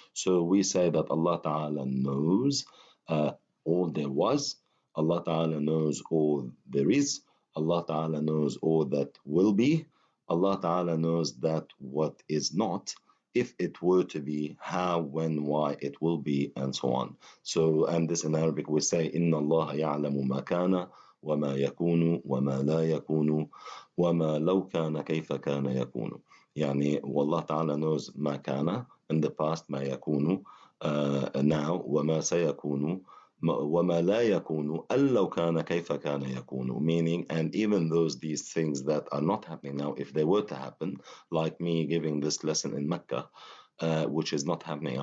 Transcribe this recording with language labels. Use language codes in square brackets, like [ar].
[en] So we say that Allah Ta'ala knows all there was, Allah Ta'ala knows all there is, Allah Ta'ala knows all that will be, Allah Ta'ala knows that what is not, if it were to be, how, when, why it will be, and so on. So, and this in Arabic we say, [ar] إِنَّ اللَّهَ يَعْلَمُ مَا كَانَ وما يكون وما لا يكون وما لو كان كيف كان يكون. يعني والله تعالى [en] knows [ar] ما كان [en] in the past, [ar] ما يكون [en] now, [ar] وما سيكون وما لا يكون أن لو كان كيف كان يكون, [en] meaning, and even these things that are not happening now, if they were to happen, like me giving this lesson in Mecca, which is not happening.